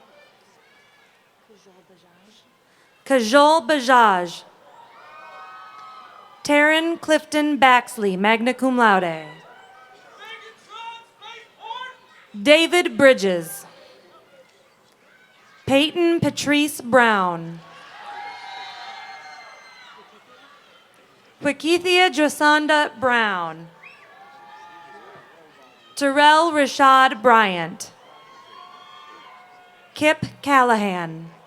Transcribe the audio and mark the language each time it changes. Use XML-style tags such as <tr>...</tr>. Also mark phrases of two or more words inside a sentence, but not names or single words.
<en>Kajol Bajaj. Taryn Clifton Baxley,</en> <la>magna cum laude.</la> <en>David Bridges. Peyton Patrice Brown. Wakithia Josanda Brown. Terrell Rashad Bryant. Kip Callahan.</en>